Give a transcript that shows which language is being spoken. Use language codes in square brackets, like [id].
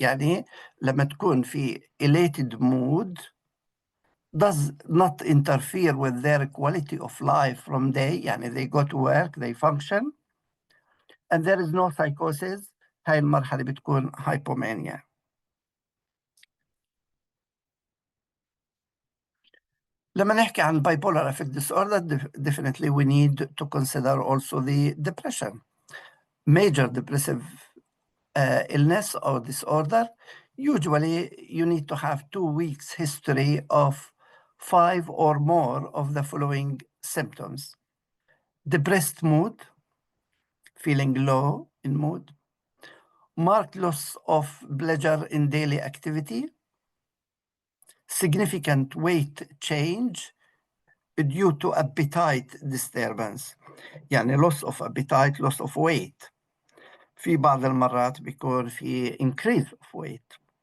[ar] يعني لما تكون في [en] elated mood does not interfere with their quality of life from day، يعني they go to work, they function and there is no psychosis. [ar] هاي المرحلة بتكون hypomania. لما نحكي عن [en] bipolar affective disorder definitely we need to consider also the depression. Major depressive illness or disorder, usually you need to have 2 weeks history of 5 or more of the following symptoms: depressed mood, feeling low in mood, marked loss of pleasure in daily activity, significant weight change due to appetite disturbance، يعني loss of appetite, loss of weight. [ar] في بعض المرات بيكون في [en] increase of weight.